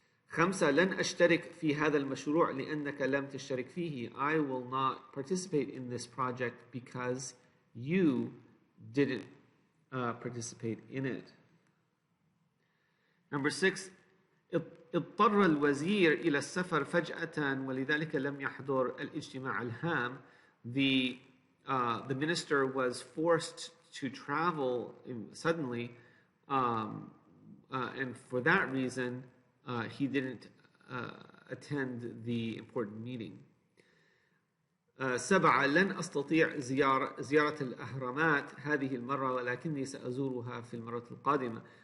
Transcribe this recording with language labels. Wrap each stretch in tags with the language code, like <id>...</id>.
<ar>خمسة, لن أشترك في هذا المشروع لأنك لم تشترك فيه.</ar> <en>I will not participate in this project because you didn't participate in it. Number 6,</en> <ar>اضطر الوزير إلى السفر فجأة ولذلك لم يحضر الاجتماع الهام.</ar> <en>The minister was forced to travel suddenly, and for that reason, he didn't attend the important meeting.</en> <ar>7 لن أستطيع زيارة الأهرامات هذه المرة ولكني سأزورها في المرة القادمة.</ar>